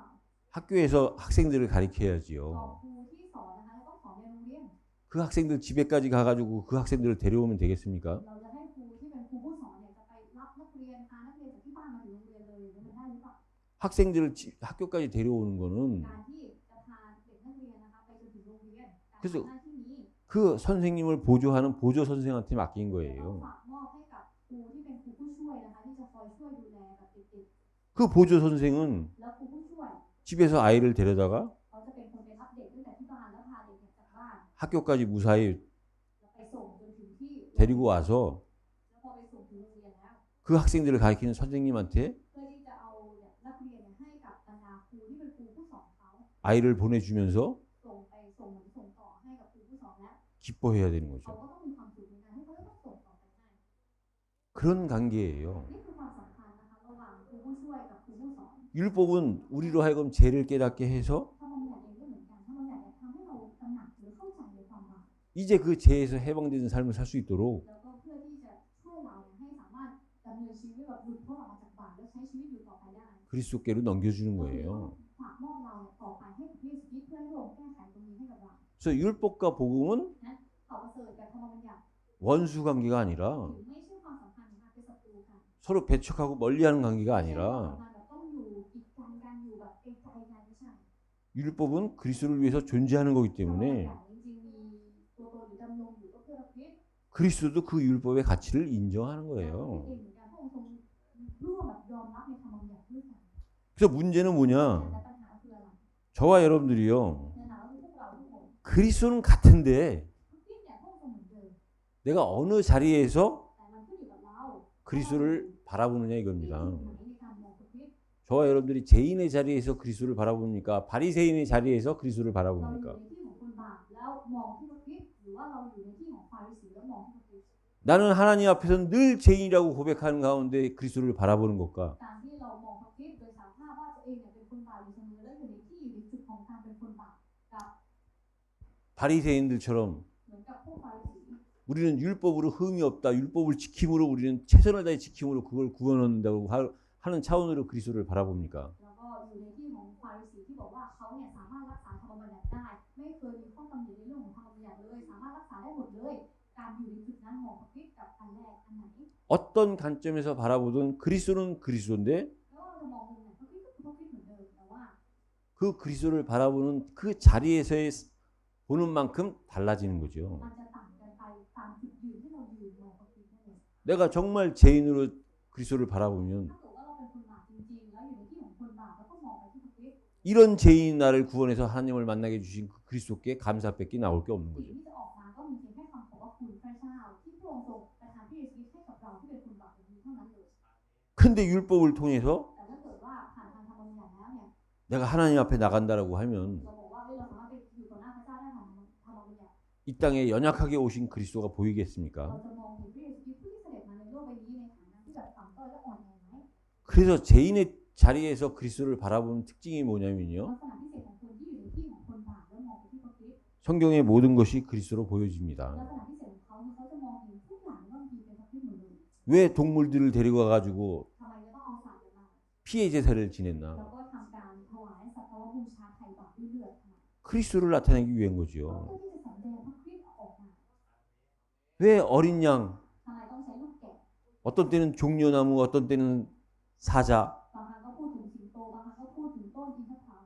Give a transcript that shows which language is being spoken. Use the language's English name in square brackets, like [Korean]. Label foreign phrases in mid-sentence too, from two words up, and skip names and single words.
[Korean] 학교에서 학생들을 [Thai] ต่อ [Korean] 가리켜야지요. [Thai] ครูที่สอนนะคะแล้วต้องสอนในโรงเรียน [Korean] 그 학생들 집에까지 가가지고 그 학생들을 데려오면 되겠습니까? [Thai] เราจะให้ครูที่เป็นครูผู้สอนเนี่ยจะไปรับนักเรียนพานักเรียนจากที่บ้านมาถึงโรงเรียนเลยมันได้หรือเปล่า [Korean] 학생들을 학교까지 데려오는 거는 [Thai] การที่จะพาเด็กนักเรียนนะคะไปจนถึงโรงเรียนการ [Korean] 그래서 [Thai] ทำหน้าที่นี้ [Korean] 그 선생님을 보조하는 보조 선생한테 맡긴 [Thai] ต้อง [Korean] 거예요. [Thai] ฝากมอบให้กับครูที่เป็นครูผู้ช่วยนะคะที่จะคอยช่วยดูแลกับเด็ก [Korean] 그 보조 선생은 [Thai] ๆแล้วครูผู้ช่วย [Korean] 집에서 아이를 데려다가 [Thai] เขาจะเป็นคนไปรับเด็กตั้งแต่ที่บ้านแล้วพาเด็กจากบ้าน [Korean] 학교까지 무사히 [Thai] แล้วไปส่งจนถึงที่ [Korean] 데리고 와서 [Thai] แล้วพอไปส่งถึงโรงเรียนแล้ว [Korean] 그 학생들을 가리키는 선생님한테 [Thai] เพื่อที่จะเอานักเรียนให้กับบรรดาครูที่เป็นครูผู้สอนเขา [Korean] 아이를 보내주면서 [Thai] ส่งต่อให้กับครูผู้สอนแล้ว [Korean] 기뻐해야 되는 [Thai] เขา [Korean] 거죠. [Thai] ก็ต้องมีความสุขในการที่เขาจะต้องส่งต่อไปให้ [Korean] 그런 관계예요. [Thai] นี่คือความสัมพันธ์นะคะระหว่างครูผู้ช่วยกับครูผู้สอน [Korean] 율법은 우리로 하여금 죄를 깨닫게 해서 [Thai] ถ้าบางอย่างเองก็เหมือนกันถ้าบางอย่างเนี่ยทำให้เราตระหนักหรือเข้าใจในความบาป [Korean] 이제 그 죄에서 해방되는 삶을 살 수 있도록 [Thai] แล้วก็เพื่อที่จะช่วยเราเนี่ยให้สามารถดำเนินชีวิตแบบหลุดพ้นออกมาจากบาปแล้วใช้ชีวิตอยู่ต่อไปได้ [Korean] 그리스도께로 넘겨주는 거예요. [Thai] ฝากมอบเราเนี่ยต่อไปให้กับพระเยซูคริสต์เพื่อให้พระองค์แก้ไขตรงนี้ให้กับเรา [Korean] 그래서 율법과 복음은 [Thai] ขอประเสริฐกับธรรมบัญญัติ [Korean] 원수 관계가 아니라 [Thai] ถึงไม่ใช่ความสัมพันธ์นะคะเป็นศัตรูกัน [Korean] 서로 배척하고 멀리하는 관계가 [Thai] ความ [Korean] 아니라 [Thai] สัมพันธ์แบบต้องอยู่กีดกันกันอยู่แบบไกลๆกันไม่ใช่ [Korean] 율법은 그리스도를 위해서 존재하는 거기 [Thai] ธรรมบัญ [Korean] 때문에 [Thai] ญัติจริงๆมีตัวตนหรือดำรงอยู่ก็เพื่อพระคริสต์ [Korean] 그리스도도 그 율법의 가치를 인정하는 [Thai] แล้วพระ [Korean] 거예요. [Thai] องค์เองเหมือนกันพระองค์ทรงร่วมแบบยอมรับในธรรมบัญญัติด้วยกัน [Korean] 그래서 문제는 뭐냐? [Thai] แต่ปัญหาคืออะไร [Korean] 저와 여러분들이요. [Thai] ในฐานะที่พวกเราทุกคน [Korean] 그리스도는 같은데 [Thai] พระคริสต์เนี่ยพระองค์ทรงเหมือนเดิม [Korean] 내가 어느 자리에서 [Thai] แต่มันขึ้นอยู่กับเรา [Korean] 그리스도를 바라보느냐 [Thai] ที่ [Korean] 이겁니다. [Thai] อยู่ไหนในการมองพระคริสต์ [Korean] 저와 여러분들이 죄인의 자리에서 그리스도를 바라봅니까? 바리새인의 자리에서 그리스도를 [Thai] เราอยู่ [Korean] 바라봅니까? [Thai] ในที่ของคนบาปแล้วมองที่พระคริสต์หรือว่าเราอยู่ในที่ของฟาริสีแล้วมองที่พระคริสต์ [Korean] 나는 하나님 앞에서 늘 죄인이라고 고백하는 가운데 그리스도를 바라보는 것과 [Thai] การที่เรามองพระคริสต์โดยสารภาพว่า [Korean] 바리새인들처럼 [Thai] เหมือนกับพวกฟาริสี [Korean] 우리는 율법으로 흠이 없다. 율법을 지킴으로 우리는 최선을 다해 지킴으로 그걸 구원한다고 하는 차원으로 그리스도를 바라봅니까? [Thai] แล้วก็อยู่ในที่ของฟาริสีที่บอกว่าเขาเนี่ยสามารถรักษาธรรมบัญญัติได้ไม่เคยมีข้อตำหนิในเรื่องของธรรมบัญญัติเลยสามารถรักษาได้หมดเลยการอยู่ในจุดนั้นมองพระคริสต์กับอันแรกอันไหน [Korean] 어떤 관점에서 바라보든 그리스도는 그리스도인데 [Thai] แล้วเราจะมองมุมไหนพระคริสต์ก็คือพระคริสต์เหมือนเดิมแต่ว่า [Korean] 그 그리스도를 바라보는 그 자리에서의 보는 만큼 달라지는 거죠. [Thai] มันจะต่างกันไปตามจุดยืนที่เรายืนมองพระคริสต์นั่นเอง [Korean] 내가 정말 죄인으로 그리스도를 바라보면 [Thai] ถ้าเกิดว่าเราเป็นคนบาปจริงๆแล้วอยู่ในที่ของคนบาปแล้วก็มองไปที่พระคริสต์ [Korean] 이런 죄인 나를 구원해서 하나님을 만나게 해주신 그 그리스도께 감사밖에 나올 게 없는 [Thai] สิ่ง [Korean] 거죠. [Thai] ที่จะออกมาก็มีเพียงแค่คำขอบพระคุณพระเจ้าที่พระองค์ทรงประทานพระเยซูคริสต์ให้กับเราที่เป็นคนบาปอย่างนี้เท่านั้นเลย [Korean] 근데 율법을 통해서 [Thai] แต่ถ้าเกิดว่าผ่านทางธรรมบัญญัติแล้วเนี่ย [Korean] 내가 하나님 앞에 나간다라고 하면 [Thai] เราบอกว่าเราสามารถไปอยู่ต่อหน้าพระเจ้าได้ผ่านธรรมบัญญัติ [Korean] 이 땅에 연약하게 오신 그리스도가 [Thai] เรา [Korean] 보이겠습니까? [Thai] จะมองเห็นพระเยซูคริสต์ผู้ที่เสด็จมาในโลกใบนี้ในฐานะที่แบบต่ำต้อยและอ่อนแอไหม [Korean] 그래서 죄인의 자리에서 그리스도를 바라보는 특징이 [Thai] ลั [Korean] 뭐냐면요. [Thai] กษณะพิเศษของคนที่อยู่ในที่ของคนบาปแล้วมองไปที่พระคริสต์ [Korean] 성경의 모든 것이 그리스도로 [Thai] ลัก [Korean] 보여집니다. [Thai] ษณะพิเศษของเขาคือเขาจะมองเห็นทุกอย่างว่ามีเป็นพระคริสต์หมดเลย [Korean] 왜 동물들을 데리고 가가지고 [Thai] ทำไมจะต้องเอาสัตว์มา [Korean] 피해 제사를 [Thai] แล้ว [Korean] 지냈나? [Thai] ก็ทำการถวายสัตว์บูชาไถ่บาปด้วยเลือดทำไม [Korean] 그리스도를 나타내기 위한 [Thai] ก็ [Korean] 거죠. [Thai] เพื่อที่จะสำแดงพระคริสต์ออกมา [Korean] 왜 어린 양, [Thai] ทำไมต้องใช้ลูกแกะ [Korean] 어떤 때는 종려나무, 어떤 때는 사자. [Thai] บางครั้งก็พูดถึงสิงโตบางครั้งก็พูดถึงต้นอินทผลัม